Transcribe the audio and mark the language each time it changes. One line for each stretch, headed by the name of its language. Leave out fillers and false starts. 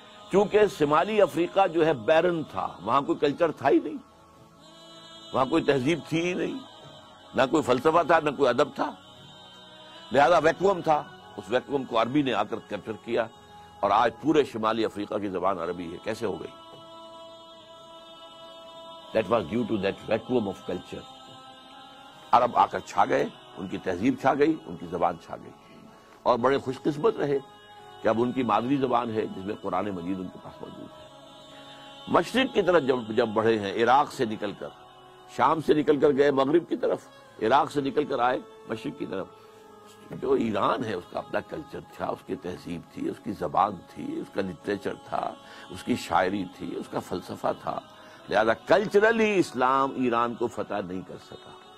Urdu: کیونکہ شمالی افریقہ جو ہے بیرن تھا، وہاں کوئی کلچر تھا ہی نہیں، وہاں کوئی تہذیب تھی ہی نہیں، نہ کوئی فلسفہ تھا، نہ کوئی ادب تھا. لہذا ویکوم تھا. اس ویکوم کو عربی نے آ کر کیپچر کیا، اور آج پورے شمالی افریقہ کی زبان عربی ہے. کیسے ہو گئی؟
English: That was due to that vacuum of culture.
Urdu: عرب آ کر چھا گئے، ان کی تہذیب چھا گئی، ان کی زبان چھا گئی، اور بڑے خوش قسمت رہے کہ اب ان کی مادری زبان ہے جس میں قرآن مجید ان کے پاس موجود ہے۔ مشرق کی طرف جب بڑھے ہیں، عراق سے نکل کر، شام سے نکل کر گئے مغرب کی طرف، عراق سے نکل کر آئے مشرق کی طرف، جو ایران ہے اس کا اپنا کلچر تھا، اس کی تہذیب تھی، اس کی زبان تھی، اس کا لٹریچر تھا، اس کی شاعری تھی، اس کا فلسفہ تھا، لہذا کلچرلی اسلام ایران کو فتح نہیں کر سکا،